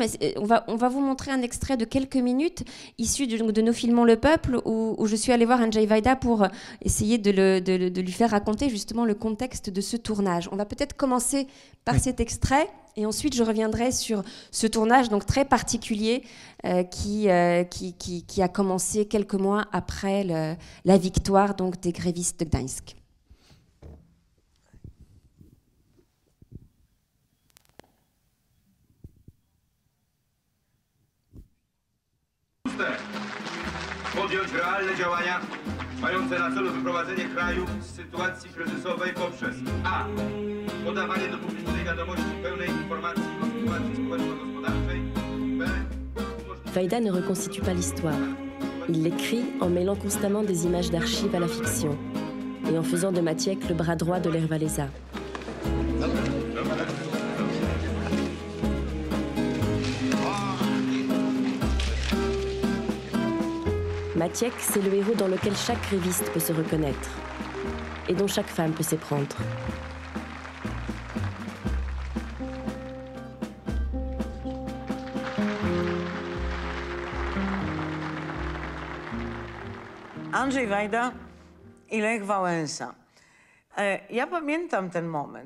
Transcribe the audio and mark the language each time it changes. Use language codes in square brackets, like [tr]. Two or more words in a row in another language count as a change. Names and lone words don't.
[fr] On va vous montrer un extrait de quelques minutes issu de Nous filmons le peuple, où je suis allée voir Andrzej Wajda pour essayer de lui faire raconter justement le contexte de ce tournage. On va peut-être commencer par cet extrait. Et ensuite, je reviendrai sur ce tournage donc très particulier qui a commencé quelques mois après la victoire donc, des grévistes de Gdańsk. [pl] Podjąć realne działania mające na celu wyprowadzenie kraju z sytuacji kryzysowej poprzez a. Podawanie do publicznej wiadomości pełnej informacji o sytuacji społeczno-gospodarczej, b. [fr] Wajda ne reconstitue pas l'histoire. Il l'écrit en mêlant constamment des images d'archives à la fiction et en faisant de Maciek le bras droit de Lech Walesa. Maciek, c'est le héros dans lequel chaque gréviste peut se reconnaître et dont chaque femme peut s'éprendre. [pl] Andrzej Wajda i Lech Wałęsa. Ja pamiętam ten moment.